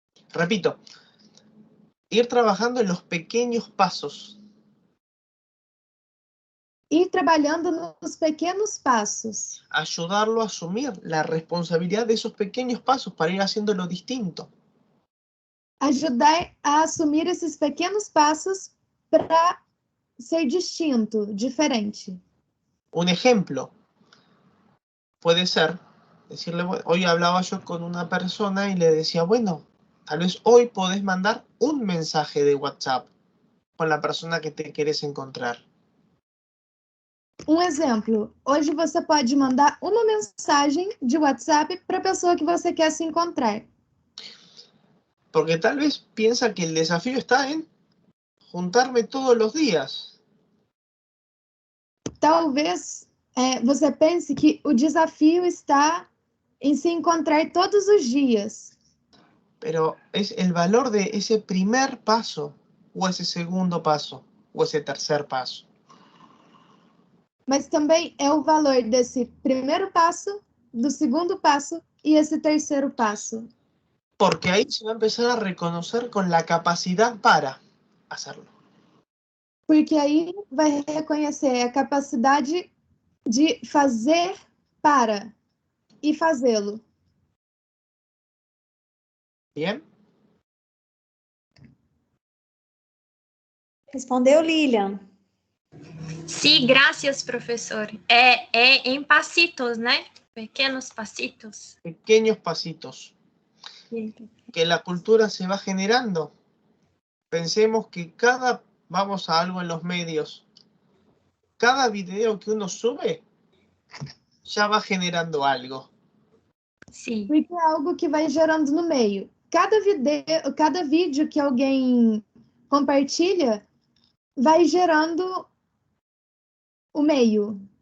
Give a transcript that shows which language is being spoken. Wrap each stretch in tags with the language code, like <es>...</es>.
<es>Repito, ir trabajando en los pequeños pasos.</es> <pt>ir trabalhando nos pequenos passos.</pt> <es>Ayudarlo a asumir la responsabilidad de esos pequeños pasos para ir haciéndolo distinto.</es> <pt>Ajudar a assumir esses pequenos passos para ser distinto, diferente.</pt> <es>Un ejemplo puede ser decirle, bueno, hoy hablaba yo con una persona y le decía, bueno, tal vez hoy podés mandar un mensaje de WhatsApp con la persona que te querés encontrar.</es> <pt>Um exemplo, hoje você pode mandar uma mensagem de WhatsApp para a pessoa que você quer se encontrar.</pt> <es>Porque tal vez piensa que el desafío está en juntarme todos los días.</es> <pt>Talvez você pense que o desafio está em se encontrar todos os dias.</pt> <es>Pero es el valor de ese primer paso, o ese segundo paso, o ese tercer paso.</es> <pt>Mas também é o valor desse primeiro passo, do segundo passo e esse terceiro passo.</pt> <es>Porque ahí se va a empezar a reconocer con la capacidad para hacerlo.</es> <pt>Porque aí vai reconhecer a capacidade de fazer para e fazê-lo.</pt> <es>¿Bien?</es> <pt>Respondeu, Lilian?</pt> <es>Sí, gracias, profesor. En pasitos, ¿no? Pequeños pasitos. Pequeños pasitos. Sí. Que la cultura se va generando. Pensemos que vamos a algo en los medios, cada video que uno sube ya va generando algo.</es> <pt>Sim. Porque é algo que vai gerando no meio. Cada vídeo que alguém compartilha vai gerando o meio.</pt>